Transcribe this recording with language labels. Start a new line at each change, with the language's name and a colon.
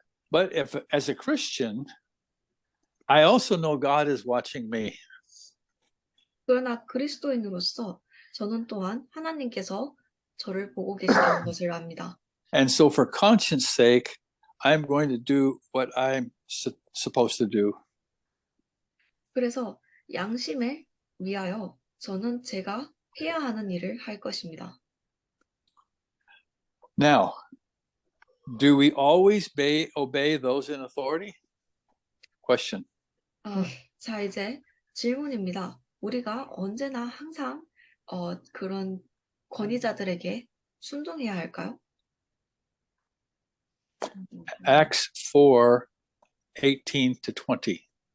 English: But if, as a Christian, I also know God is watching me.
Korean: 그러나 그리스도인으로서 저는 또한 하나님께서 저를 보고 계시다는 것을 압니다.
English: And so for conscience sake, I'm going to do what I'm supposed to do.
Korean: 그래서 양심을 위하여 저는 제가 해야 하는 일을 할 것입니다.
English: Now, do we always obey those in authority? Question.
Korean: 자, 이제 질문입니다. 우리가 언제나 항상 그런 권위자들에게 순종해야 할까요?
English: Acts 4:18 to 20.